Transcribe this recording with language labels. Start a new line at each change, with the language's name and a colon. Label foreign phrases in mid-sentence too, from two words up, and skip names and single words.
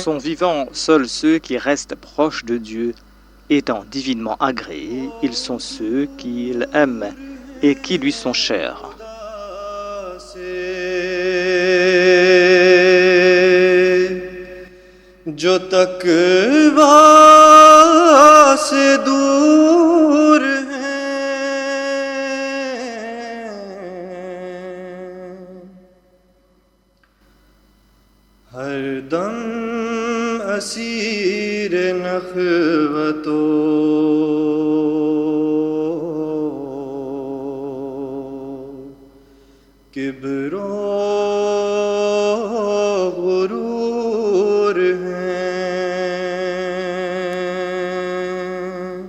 French: Sont vivants seuls ceux qui restent proches de Dieu, étant divinement agréés, ils sont ceux qu'il aime et qui lui sont chers.
Urdu: جو تقویٰ سے دور ہیں، ہر دم اسیر نخوت و کبر و غرور ہیں.